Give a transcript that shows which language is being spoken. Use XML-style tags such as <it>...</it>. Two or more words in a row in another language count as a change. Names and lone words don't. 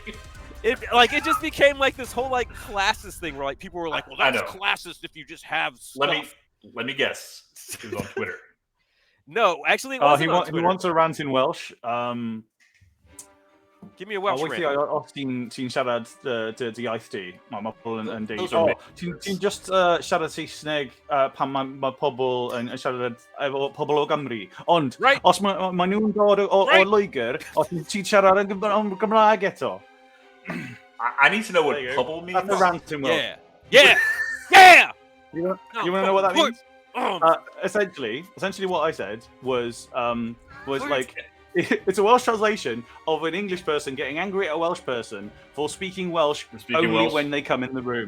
<en>It just became like this whole like classist thing where like people were like, well, that's classist if you just have stuff. Let me guess. It was on Twitter. No, actually, it wasn't on Twitter. He wants a rant in Welsh. Give me a Welsh rant. I've seen</en> <cy>siarad dy iaith di, mae pobl yn deud, ti'n just siarad Saesneg pan mae pobl yn siarad efo pobl o Gymru. Ond, os mae nhw'n dod o Loegr, os ti'n siarad yn Gymraeg eto.</cy> <en>I need to know what pobl means. That's a rant in Welsh. Yeah! You want to know what that means? Essentially, what I said was like, it's a Welsh translation of an English person getting angry at a Welsh person for speaking Welsh only when they come in the room.</en>